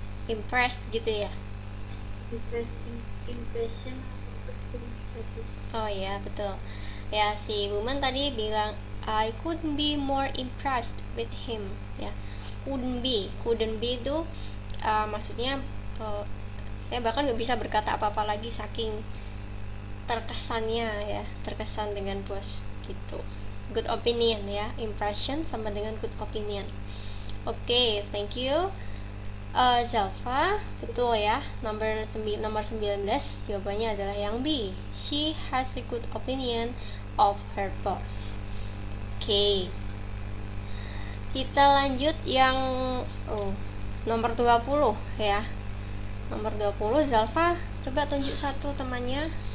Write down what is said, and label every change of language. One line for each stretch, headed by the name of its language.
Indonesian: Impressed gitu ya. Impression atau things tadi. Oh ya, betul.
English: Ya,
Indonesian: si woman tadi bilang
English: I couldn't be more impressed with him.
Indonesian: Ya, couldn't be itu maksudnya saya bahkan nggak bisa berkata apa-apa lagi saking terkesannya ya, terkesan dengan bos gitu.
English: Good opinion ya, impression
Indonesian: sama dengan
English: good opinion. Oke, thank you.
Indonesian: Zalfa, betul ya. Nomor 19 jawabannya adalah yang B.
English: She has a good opinion of her boss. Oke.
Indonesian: Kita lanjut yang nomor 20 ya. Nomor 20, Zalfa, coba tunjuk satu temannya.